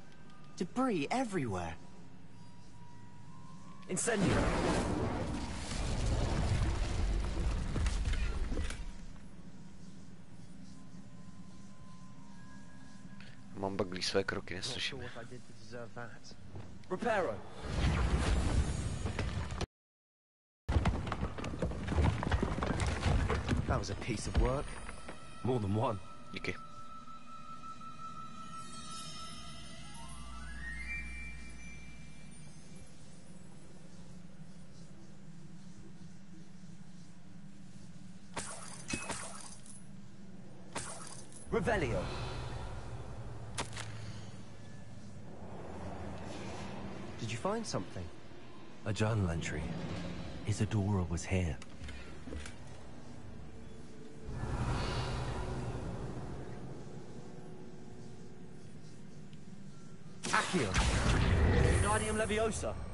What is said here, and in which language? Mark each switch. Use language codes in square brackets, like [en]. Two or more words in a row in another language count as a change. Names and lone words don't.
[en] Debris everywhere. Incendio. [cs] Mám baglí své kroky, neslyším. [en] Reparo. That was a piece of work. More than one. [cs] Díky. [en] Revelio. Did you find something? A journal entry. Isadora was here. Accio. Guardium Leviosa.